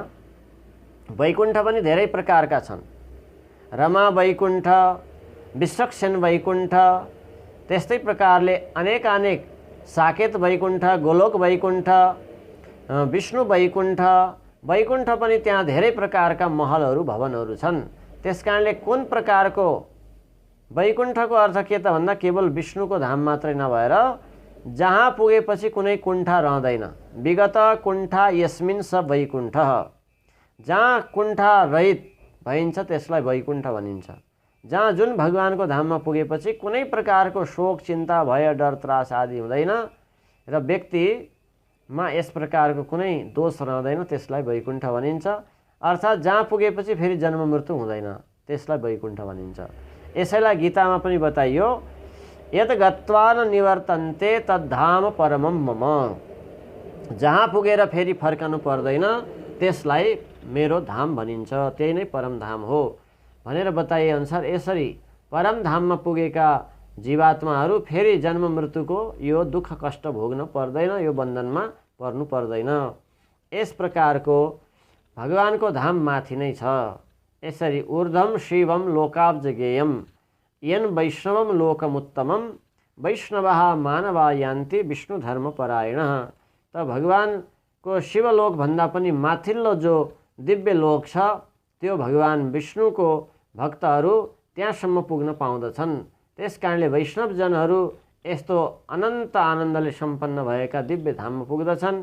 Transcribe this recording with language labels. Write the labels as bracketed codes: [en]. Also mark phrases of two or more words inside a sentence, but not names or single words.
[ne] वैकुण्ठ पनि धेरै प्रकारका छन्। रमा वैकुण्ठ, विश्वक्सेन वैकुण्ठ, त्यस्तै प्रकारले अनेक साकेत वैकुण्ठ, गोलोक वैकुण्ठ, विष्णु वैकुण्ठ। वैकुण्ठ पनि त्यहाँ धेरै प्रकारका महलहरू भवनहरू छन्। त्यस कारणले कुन प्रकारको वैकुण्ठको अर्थ के त भन्दा केवल विष्णुको धाम मात्रै नभएर जहाँ पुगेपछि कुनै कुण्ठा रहँदैन। [sa] विगत कुण्ठा यस्मिन् स वैकुण्ठ, [ne] जहाँ कुण्ठा रहित भइन्छ त्यसलाई वैकुण्ठ भनिन्छ। जहाँ जुन भगवानको धाममा पुगेपछि कुनै प्रकारको शोक, चिन्ता, भय, डर, त्रास आदि हुँदैन र व्यक्तिमा यस प्रकारको कुनै दोष रहँदैन, त्यसलाई वैकुण्ठ भनिन्छ। अर्थात् जहाँ पुगेपछि फेरि जन्म मृत्यु हुँदैन, त्यसलाई वैकुण्ठ भनिन्छ। यसैलाई गीतामा पनि बताइयो, [sa] यत गत्वा न निवर्तन्ते तद्धाम परमम मम। [ne] जहाँ पुगेर फेरि फर्कनु पर्दैन त्यसलाई मेरो धाम भनिन्छ, त्यही नै परम धाम हो भनेर बताइए अनुसार यसरी परम धाममा पुगेका जीवात्माहरू फेरि जन्म मृत्युको यो दुःख कष्ट भोग्न पर्दैन, यो बन्धनमा पर्नु पर्दैन। यस प्रकारको भगवानको धाम माथि नै छ। [sa] यसरी ऊर्ध्वम शिवम लोकाब्जगेयम यन वैष्णवम लोकमुत्तमम वैष्णवः मानवा यान्ति विष्णु धर्म परायण। [ne] त भगवानको शिवलोक भन्दा पनि माथिल्लो जो दिव्य लोक छ त्यो भगवान विष्णुको भक्तहरू त्यहाँसम्म पुग्न पाउँदछन्। त्यसकारणले वैष्णवजनहरू यस्तो अनन्त आनन्दले सम्पन्न भएका दिव्य धाममा पुग्दछन्।